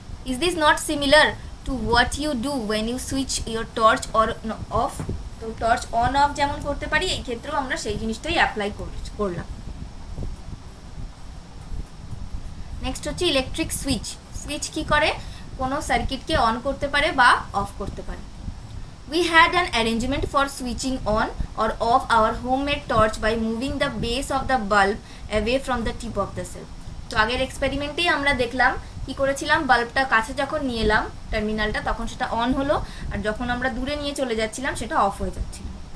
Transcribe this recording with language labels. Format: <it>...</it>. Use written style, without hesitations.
<en>Is this not similar to what you do when you switch your torch or off.</en> <bn>তো torch on of যেমন করতে পারি, এই ক্ষেত্রেও আমরা সেই জিনিসটাই অ্যাপ্লাই করলাম। নেক্সট হচ্ছে ইলেকট্রিক সুইচ। সুইচ কি করে, কোনো সার্কিটকে অন করতে পারে বা অফ করতে পারে।</bn> <en>We had an arrangement for switching on or off our homemade torch by moving the base of the bulb away from the tip of the cell.</en> <bn>তো আগের এক্সপেরিমেন্টেই আমরা দেখলাম কি করেছিলাম, বাল্বটা কাছে যখন নিয়ে এলাম টার্মিনালটা তখন সেটা অন হলো, আর যখন আমরা দূরে নিয়ে চলে যাচ্ছিলাম সেটা অফ হয়ে যাচ্ছিল।</bn>